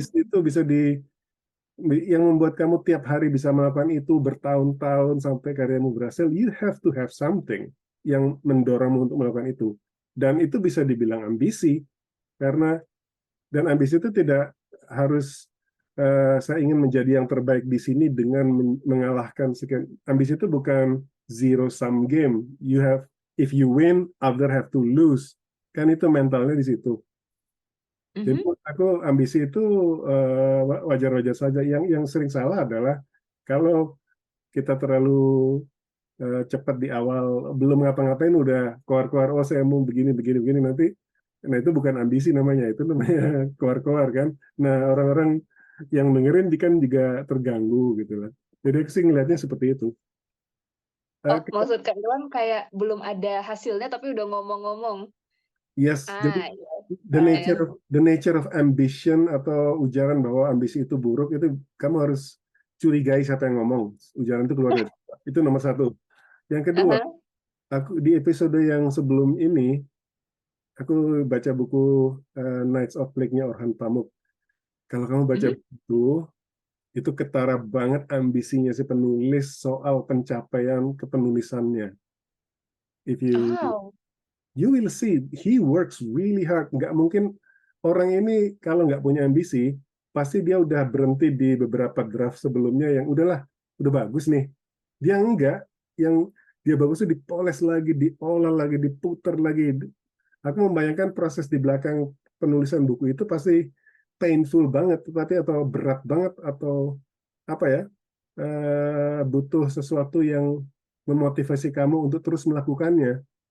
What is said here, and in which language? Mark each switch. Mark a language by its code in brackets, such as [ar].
[id] ambisi itu bisa yang membuat kamu tiap hari bisa melakukan itu bertahun-tahun sampai karyamu berhasil, [en] you have to have something [id] yang mendorongmu untuk melakukan itu. Dan itu bisa dibilang ambisi, karena dan ambisi itu tidak harus saya ingin menjadi yang terbaik di sini dengan mengalahkan sekian. Ambisi itu bukan zero sum game. [en] You have, if you win, other have to lose. [id] Kan itu mentalnya di situ. Jadi mhm. aku ambisi itu wajar-wajar saja. Yang sering salah adalah kalau kita terlalu cepat di awal, belum ngapa-ngapain udah keluar-keluar, oh saya mau begini begini begini, nanti nah itu bukan ambisi namanya, itu namanya keluar-keluar kan. Nah, orang-orang yang dengerin kan juga terganggu gitu lah. Jadi aku sih ngelihatnya seperti itu. Oh, Uh, maksud Kak Ilham kayak belum ada hasilnya tapi udah ngomong-ngomong. [en] yes, [id] jadi Iya. Ya. [en] the nature of ambition [id] atau ujaran bahwa ambisi itu buruk itu kamu harus curigai siapa yang ngomong. Ujaran itu keluar dari itu nomor satu. Yang kedua, Aha. aku di episode yang sebelum ini aku baca buku Knights of Plague-nya Orhan Pamuk. Kalau kamu baca Mhm. buku itu ketara banget ambisinya si penulis soal pencapaian kepenulisannya. [en] If you Oh. you will see he works really hard. [id] Nggak mungkin orang ini kalau nggak punya ambisi, pasti dia udah berhenti di beberapa draft sebelumnya yang udahlah, udah bagus nih. Dia enggak, yang dia bagus itu dipoles lagi, diolah lagi, diputar lagi. Aku membayangkan proses di belakang penulisan buku itu pasti painful banget, tetapi atau berat banget atau apa ya, butuh sesuatu yang memotivasi kamu untuk terus melakukannya.